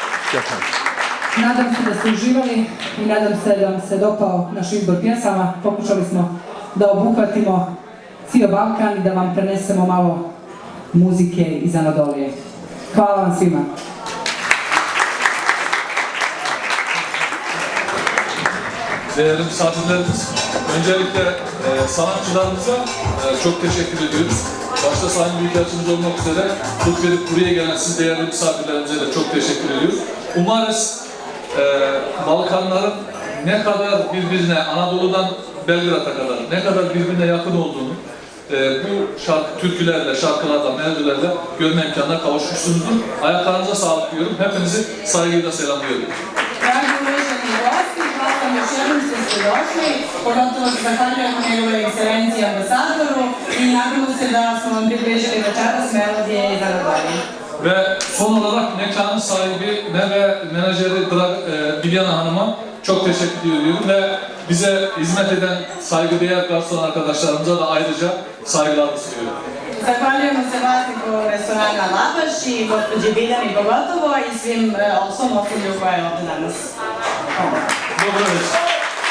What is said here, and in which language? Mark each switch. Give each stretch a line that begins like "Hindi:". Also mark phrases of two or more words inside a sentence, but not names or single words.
Serbian: Nadam se da ste uživali i nadam se da vam se dopao naš izbor pjesama. Pokušali smo da obuhvatimo cijel Balkan i da vam prenesemo malo muzike iz Anadolije. Hvala vam svima.
Turkish: Değerli misafirlerimiz, öncelikle sanatçılarımıza çok teşekkür ediyoruz. Başta Sayın Büyükelçimiz olmak üzere tut verip buraya gelen siz değerli misafirlerimize de çok teşekkür ediyoruz. Umarız Balkanların ne kadar birbirine, Anadolu'dan Belgrad'a kadar ne kadar birbirine yakın olduğunu bu türkülerle, şarkılarla, melodilerle görme imkanına kavuşmuşsunuzdur. Ayaklarınıza sağlık diyorum. Hepinizi saygıyla selamlıyorum.
Serbian: Dragi uvaženi gosti, hvala vam još jednom što ste došli, pogotovo se zahvaljujemo njegove ekscelenciji ambasadoru i nadamo se da smo vam približili večeras melodije iz Anadolije.
Turkish: Ve son olarak mekanın sahibi ve menajeri Bilyana Hanım'a çok teşekkür ediyorum ve bize hizmet eden saygıdeğer garson arkadaşlarımıza da ayrıca saygılarımı sunuyorum.
Serbian: Zahvaljujemo se vlasniku restorana Labaš i gospođi Biljani pogotovo i svim ovom osoblju koje je ovdje danas. Dobro večer.